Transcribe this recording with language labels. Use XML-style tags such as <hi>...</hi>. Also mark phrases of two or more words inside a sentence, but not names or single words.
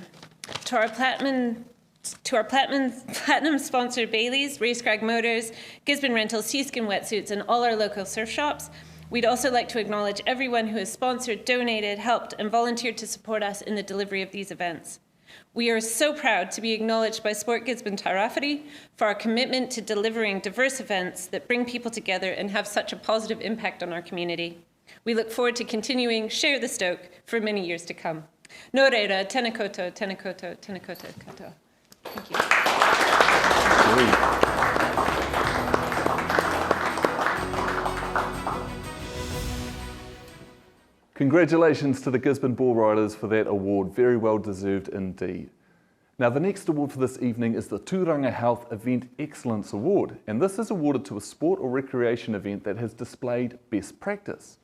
<en>To our platinum sponsor Bailey's, Racekrag Motors, Gisborne Rentals, Seaskin Wetsuits, and all our local surf shops, we'd also like to acknowledge everyone who has sponsored, donated, helped, and volunteered to support us in the delivery of these events. We are so proud to be acknowledged by Sport Gisborne Tairāwhiti for our commitment to delivering diverse events that bring people together and have such a positive impact on our community. We look forward to continuing Share the Stoke for many years to come.</en> <mi>Nō reira, tēnā koutou, tēnā koutou, tēnā koutou katoa.</mi> <en>Thank you. Congratulations to the Gisborne Bull Riders for that award, very well deserved indeed. Now the next award for this evening is the Tūranga Health Event Excellence Award, and this is awarded to a sport or recreation event that has displayed best practice.</en>